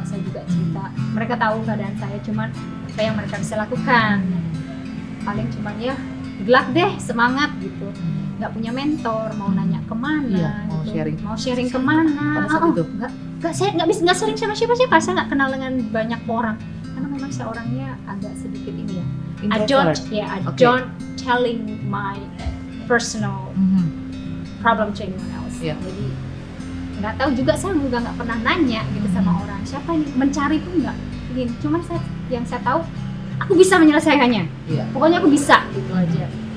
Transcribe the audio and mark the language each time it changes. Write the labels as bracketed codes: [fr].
[id] Saya juga cerita, mereka tahu keadaan saya, cuman apa yang mereka bisa lakukan paling cuman ya [en] good luck [id] deh, semangat gitu. Nggak punya mentor, mau nanya kemana Iya, gitu. mau sharing kemana. Pada saat itu? Saya nggak sharing sama siapa-siapa. Saya nggak kenal dengan banyak orang karena memang saya orangnya agak sedikit ini ya. [en] I Introvert. don't telling my personal problem to anyone else. [id] Iya. Jadi nggak tahu juga, saya juga nggak pernah nanya gitu sama orang siapa ini, mencari pun nggak ingin. Cuman yang saya tahu aku bisa menyelesaikannya. Iya. Pokoknya aku bisa gitu aja.